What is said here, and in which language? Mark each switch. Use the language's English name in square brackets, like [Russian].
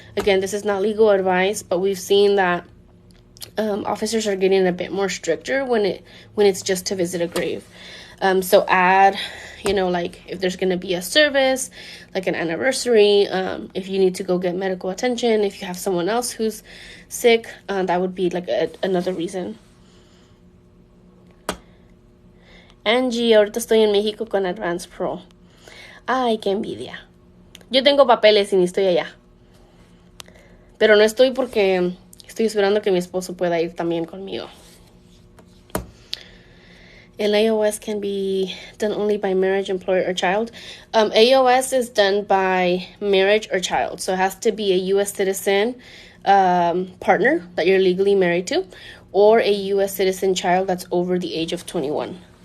[English] Again, this is not legal advice, but we've seen that officers are getting a bit more stricter when it's just to visit a grave. So add, like if there's going to be a service, like an anniversary, if you need to go get medical attention, if you have someone else who's sick, that would be like another reason. [Spanish] Angie, ahorita estoy en México con Advance Parole. Ay, qué envidia. Yo tengo papeles y ni estoy allá. Pero no estoy porque estoy esperando que mi esposo pueda ir también conmigo. [English] El AOS can be done only by marriage, employer, or child. AOS is done by marriage or child. So it has to be a U.S. citizen partner that you're legally married to, or a U.S. citizen child that's over the age of 21.